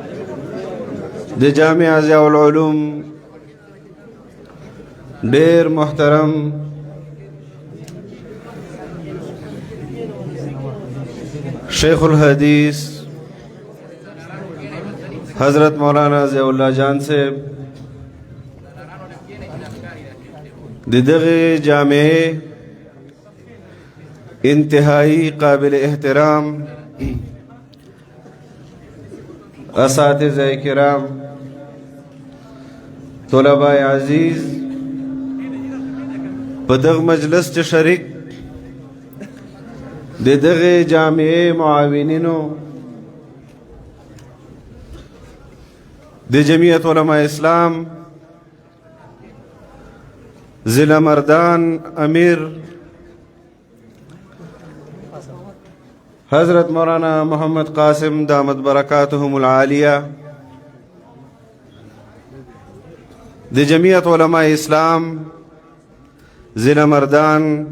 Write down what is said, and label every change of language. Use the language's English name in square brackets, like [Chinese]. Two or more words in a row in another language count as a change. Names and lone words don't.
[Pashto] د جامع ضیاء العلوم ډیر محترم شیخ الحدیث حضرت مولانا ضیاء اللہ جان صاحب د دغه جامعه [Urdu] انتہائی قابل احترام اساتذہ کرام طلباء عزیز [Pashto] په دغه مجلس چې شریک د دغه جامعه معاونینو د جمعیت علماء اسلام ضلع مردان امیر حضرت مولانا محمد قاسم [Arabic] دامت برکاتهم العالیہ [Pashto] د جمعیت علماء اسلام ضلع مردان